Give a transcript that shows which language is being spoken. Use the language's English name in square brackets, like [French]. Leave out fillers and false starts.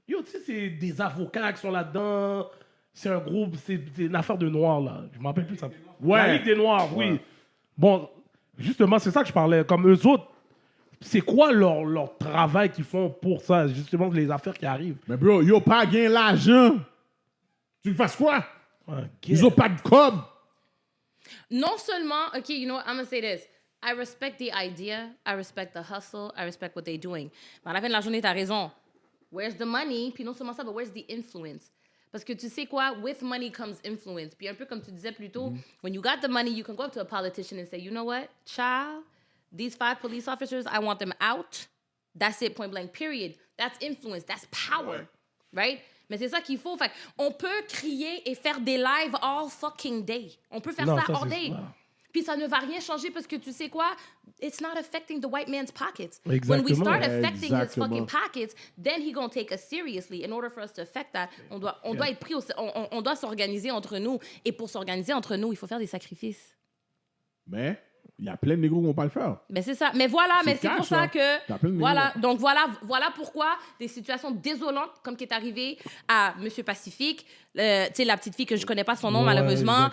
[French] Yo, tu sais, c'est des avocats qui sont là-dedans. C'est un groupe, c'est une affaire de Noirs, là. Je me rappelle plus ça. Ouais. La Ligue des Noirs, oui. Ouais. Bon, justement, c'est ça que je parlais. Comme eux autres, c'est quoi leur travail qu'ils font pour ça, justement, les affaires qui arrivent? Mais bro, yo pas gagné l'argent. Tu le fasses quoi? Ils ont pas de com. Non seulement, [English] OK, you know what, I'm going to say this. I respect the idea, I respect the hustle, I respect what they're doing. [French] Mais à la fin de la journée, t'as raison. [English] Where's the money? [French] Puis non seulement ça, [English] but where's the influence? [French] Parce que tu sais quoi? [English] With money comes influence. [French] Puis un peu comme tu disais plus tôt, [English] when you got the money, you can go up to a politician and say, you know what, child, these 5 police officers, I want them out. That's it, point blank, period. That's influence, that's power, right? [French] Mais c'est ça qu'il faut. Fait on peut crier et faire des lives [English] all fucking day. [French] On peut faire ça [English] all day. [French] Puis ça ne va rien changer parce que tu sais quoi? [English] It's not affecting the white man's pockets. [French] Exactement. [English] When we start affecting his fucking pockets, then he gonna take us seriously. In order for us to affect that, [French] on doit être pris on doit s'organiser entre nous. Et pour s'organiser entre nous, il faut faire des sacrifices. Mais il y a plein de négros qui vont pas le faire. Mais c'est ça. Mais voilà, mais c'est pour ça que... Voilà, négros. donc voilà pourquoi des situations désolantes, comme qui est arrivé à Monsieur Pacifique, tu sais, la petite fille que je connais pas son nom, malheureusement.